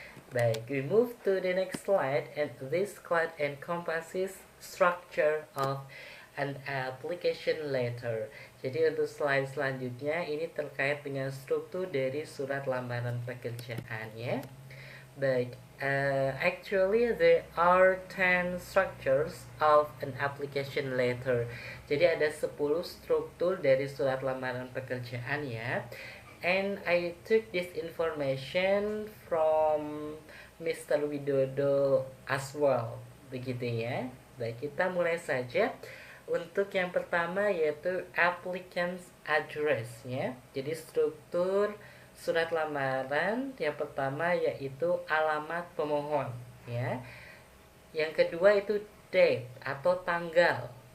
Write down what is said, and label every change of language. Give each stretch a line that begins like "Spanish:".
English: Baik, we move to the next slide, and this slide encompasses structure of an application letter.
Indonesian: Jadi untuk slide selanjutnya ini terkait dengan struktur dari surat lamaran pekerjaan ya.
English: Baik, actually there are 10 structures of an application letter.
Indonesian: Jadi ada 10 struktur dari surat lamaran pekerjaan ya.
English: And I took this information from Mr. Widodo as well.
Indonesian: Begitu ya. Baik, kita mulai saja. Untuk yang pertama yaitu applicant's address ya. Jadi struktur surat lamaran yang pertama yaitu alamat pemohon ya. Yang kedua itu date atau tanggal.